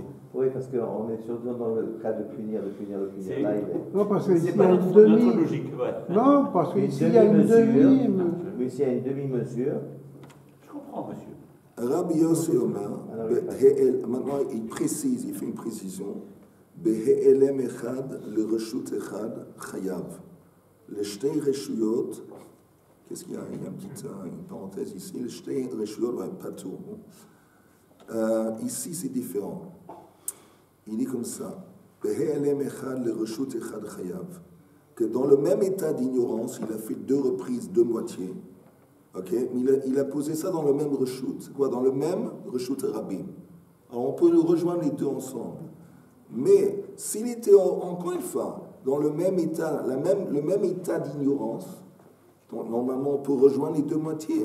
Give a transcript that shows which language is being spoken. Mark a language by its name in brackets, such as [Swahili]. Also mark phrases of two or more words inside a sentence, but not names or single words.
[French] Oui, parce qu'on est surtout dans le cas de punir. Là, non, parce que c'est pas notre logique. Ouais. Non, parce que s'il y a une demi... Mais s'il y a une demi-mesure... Je comprends, monsieur. [Hebrew] רבי יוסי אומר, [French] maintenant il précise, il fait une précision. [Hebrew] בהעלם אחד לרשות אחת חייב. [French] Les [Hebrew] שתי רשויות, [French] qu'est-ce qu'il y a? Il y a une parenthèse ici. Les [Hebrew] שתי רשויות, [French] pas tout. Ici, c'est différent. Il dit comme ça. [Hebrew] בהעלם אחד לרשות אחת חייב. [French] Que dans le même état d'ignorance, il a fait deux reprises, deux moitiés. Ok, il a posé ça dans le même reshut. C'est quoi? Dans le même [Hebrew] רשות רבים. [French] Alors on peut le rejoindre les deux ensemble. Mais s'il était encore une fois dans le même état, le même état d'ignorance, donc normalement on peut rejoindre les deux moitiés.